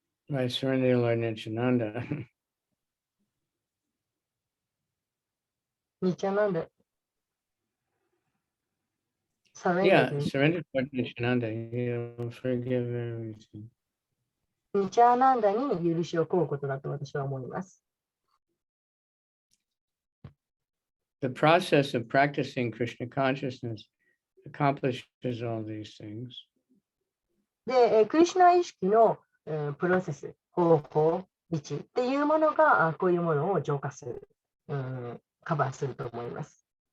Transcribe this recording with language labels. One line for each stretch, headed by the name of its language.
English: By surrendering Lord Nityananda. Nityananda. Yeah, surrender to Lord Nityananda. He'll forgive everything.
Japanese: ニチャーナンダに許しを請うことだと私は思います。
English: The process of practicing Krishna consciousness accomplishes all these things.
Japanese: で、クリシュナ意識の、プロセス、方法、道っていうものがこういうものを浄化する、カバーすると思います。